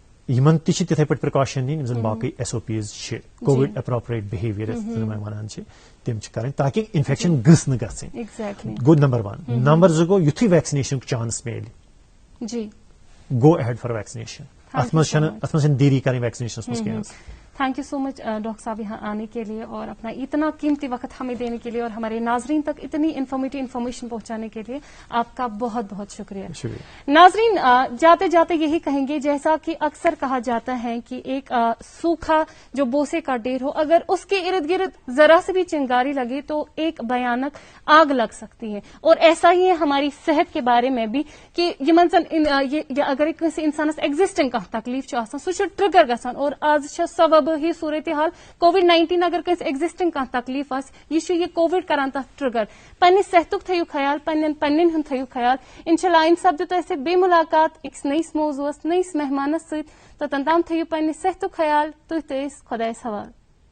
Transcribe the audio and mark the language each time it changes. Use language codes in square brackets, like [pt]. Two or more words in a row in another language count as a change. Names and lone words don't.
[ks] یمن تہ تتھے پٲٹھۍ پرکاشن نِنۍ یِم زن باقٕے SOPs چھِ [en] Covid appropriate behaviour [ks] یتھ ونان چھِ تِم چھِ کرٕنۍ تاکہ انفیکشن گٔژھ نہٕ گژھٕنۍ. گوٚو نمبر 1. نمبر 2 گوٚو یُتھُے ویکسِنیشن چانس میلہِ [en] go ahead for vaccination. [ks] اتھ منٛز چھنہٕ دیری کرٕنۍ ویکسنیشنس منٛز کینٛہہ. [en] thank you so much [ur] ڈاکٹر صاحب یہاں آنے کے لیے اور اپنا اتنا قیمتی وقت ہمیں دینے کے لیے اور ہمارے ناظرین تک اتنی [en] informative information [ur] پہنچانے کے لیے آپ کا بہت بہت شکریہ. ناظرین جاتے جاتے یہی کہیں گے جیسا کہ اکثر کہا جاتا ہے کہ ایک سوکھا جو بوسے کا ڈھیر ہو اگر اس کے ارد گرد ذرا سے بھی چنگاری لگے تو ایک بھیانک آگ لگ سکتی ہے. اور ایسا ہی ہے ہماری صحت کے بارے میں بھی کہ اگر کسی [ks] انسانس ایگزسٹنگ کانٛہہ تکلیف سہ ٹرگر گژھان اور آز سبب ہی صورتحال کووِڈ-19 اگر کنس ایگزسٹنگ کانٛہہ تکلیف یہ کووِڈ کران تتھ ٹرگر. پننس صحتک تھیو خیال پنن ہند تھیو خیال. انشاءاللہ آئند سپدِ تۄہہِ سۭتۍ بیٚیہِ مُلاقات أکِس نٔیِس موضوعس نٔیِس مہمانس سۭتۍ توٚتن تام تھٲیِو پننہِ صحتُک خیال تُہۍ تہِ ٲسۍ خۄدایس حوالہٕ.